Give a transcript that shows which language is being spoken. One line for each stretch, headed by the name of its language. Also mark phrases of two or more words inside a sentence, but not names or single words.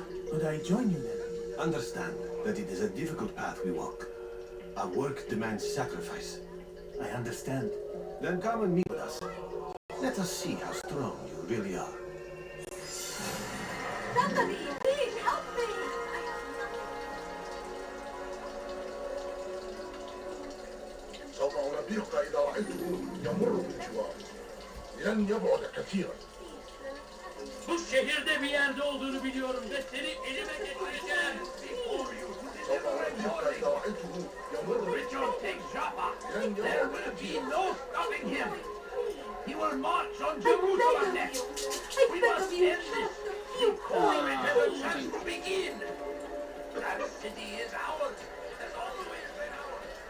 English: Could I join you then? Understand that it is a difficult path we walk. Our work demands sacrifice. I understand. Then come and meet with us. Let us see how strong you really are. Somebody, please help me.
Arabic: سوف أنبهك إذا رأيته يمر بالجوار. لن يبعد كثيرا.
Turkish: Bu şehirde bir yerde olduğunu biliyorum ve seni elime getireceğim.
Arabic: سوف أنبهك إذا رأيته يمر
English: Richard takes Jaffa. There will be no stopping him. He will march on Jerusalem next. We must end this before it has a chance to begin. That city is ours. Has always been ours.